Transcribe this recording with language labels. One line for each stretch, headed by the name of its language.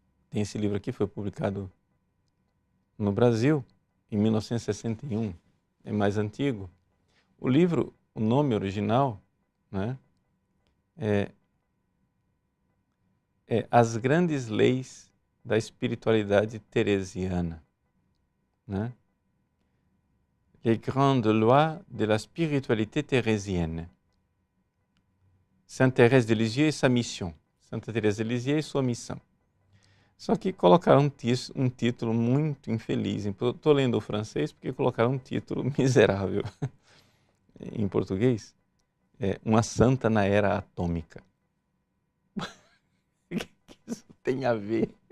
Portuguese: Tem esse livro aqui, foi publicado no Brasil em 1961, é mais antigo. O livro, o nome original, né, é As Grandes Leis da Espiritualidade Teresiana, né?
French: Les Grandes Lois de la Spiritualité Thérésienne. Sainte Thérèse de Lisieux e sa mission.
Portuguese: Santa Teresa de Lisieux e sua missão. Só que colocaram um título muito infeliz. Estou lendo o francês porque colocaram um título miserável em português. Uma Santa na Era Atômica. O que isso tem a ver